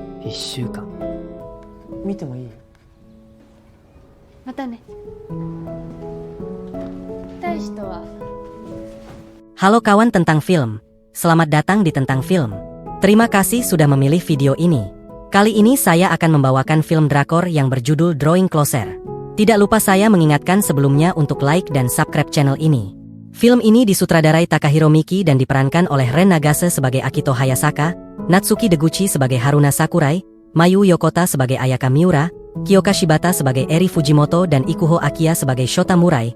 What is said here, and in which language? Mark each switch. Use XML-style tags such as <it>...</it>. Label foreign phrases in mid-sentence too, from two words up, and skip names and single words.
<ja>1週間見てもいい？またね。大使とは</ja> <id>Halo kawan tentang film. Selamat datang di Tentang Film. Terima kasih sudah memilih video ini. Kali ini saya akan membawakan film drakor yang berjudul Drawing Closer. Tidak lupa saya mengingatkan sebelumnya untuk like dan subscribe channel ini. Film ini disutradarai Takahiro Miki dan diperankan oleh Ren Nagase sebagai Akito Hayasaka, Natsuki Deguchi sebagai Haruna Sakurai, Mayu Yokota sebagai Ayaka Miura, Kyoka Shibata sebagai Eri Fujimoto dan Ikuho Akiya sebagai Shota Murai.</id>